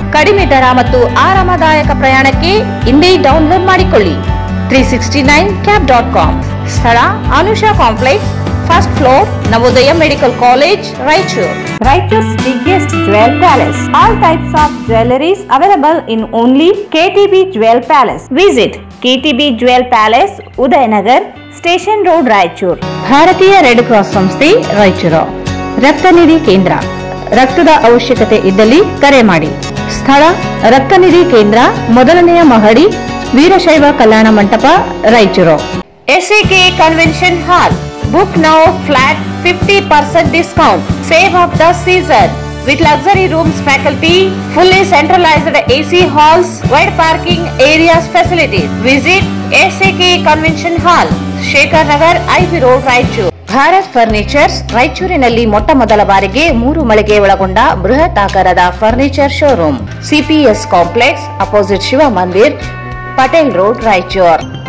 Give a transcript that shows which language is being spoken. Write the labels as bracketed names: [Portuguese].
[Kannada] ಕಡಿಮೆ ದರ ಮತ್ತು ಆರಾಮದಾಯಕ ಪ್ರಯಾಣಕ್ಕೆ ಇಂದೇ ಡೌನ್ಲೋಡ್ ಮಾಡಿಕೊಳ್ಳಿ 369cab.com. ಸ್ಥಳ Anusha complex, first floor, Navodaya medical college, Raichur. [English] Raichur's biggest jewel palace. All types of jewelries available in only KTB Jewel Palace. Visit KTB Jewel Palace, Udayanagar, Station Road, Raichur. [Kannada] ಭಾರತೀಯ red cross ಸಂಸ್ಥೆ, ರಾಯಚೂರು. ರಕ್ತನಿಧಿ ಕೇಂದ್ರ. ರಕ್ತದ ಅವಶ್ಯಕತೆ ಇದ್ದಲ್ಲಿ ಕರೆ ಮಾಡಿ. ಸ್ಥಳ ರಕ್ತನಿಧಿ ಕೇಂದ್ರ, ಮೊದಲನೆಯ ಮಹಡಿ, Veerashaiva Kalyana Mantapa, Raichur. [English] SAK convention hall. Book now flat 50% discount. Save of the season with luxury rooms, faculty, fully centralized AC halls, wide parking areas, facilities. Visit SAK Convention Hall, Shekhar Nagar, IB Road, Raichur. [Kannada] Bharat furnitures ರಾಯಚೂರಿನಲ್ಲಿ ಮೊಟ್ಟ ಮೊದಲ ಬಾರಿಗೆ 3 ಮಳಿಗೆ ಒಳಗೊಂಡ ಬೃಹತ್ ಆಕಾರದ furniture showroom. CPS complex, opposite Shiva ಮಂದಿರ್, Patel road, Raichur.